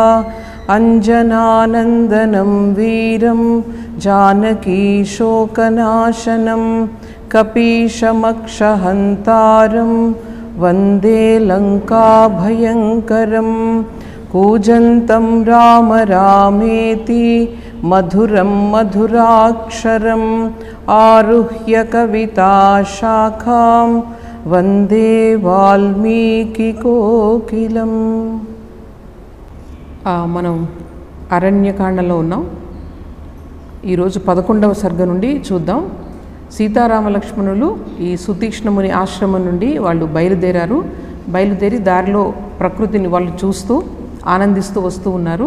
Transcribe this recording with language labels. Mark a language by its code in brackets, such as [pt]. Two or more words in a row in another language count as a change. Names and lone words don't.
[sa] अञ्जनानन्दनं वीरं जानकीशोकनाशनं कपीशमक्षहन्तारं वन्दे लङ्काभयङ्करम्। कूजन्तं राम रामेति मधुरं मधुराक्षरम् आरुह्य कविताशाखां वन्दे वाल्मीकिकोकिलम्। [te] మనం అరణ్యకాండలో ఉన్నాం. ఈరోజు 11వ సర్గ నుండి చూద్దాం. సీతారామ లక్ష్మణులు ఈ సుతీక్ష్ణముని ఆశ్రమం నుండి వాళ్ళు బయలుదేరి దారిలో ప్రకృతిని వాళ్ళు చూస్తూ ఆనందిస్తూ వస్తూ ఉన్నారు.